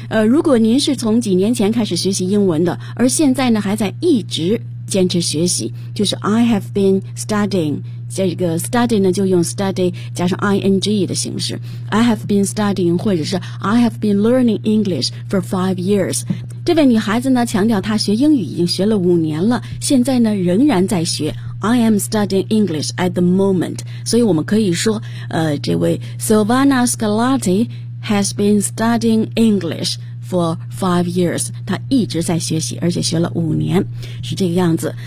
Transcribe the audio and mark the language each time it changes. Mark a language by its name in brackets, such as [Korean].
[Chinese] 如果您是从几年前开始学习英文的，而现在呢还在一直坚持学习，就是 [English] I have been studying。 [Chinese] 这个 study 呢就用 study 加上 ing 的形式， [English] I have been studying [Chinese] 或者是 [English] I have been learning English for 5 years。 [Chinese] 这位女孩子呢强调她学英语已经学了5年了，现在呢仍然在学， [English] I am studying English at the moment. [Chinese] 所以我们可以说，这位 [English] Silvana Scarlatti has been studying English for 5 years. [Chinese] 她一直在学习，而且学了五年，是这个样子。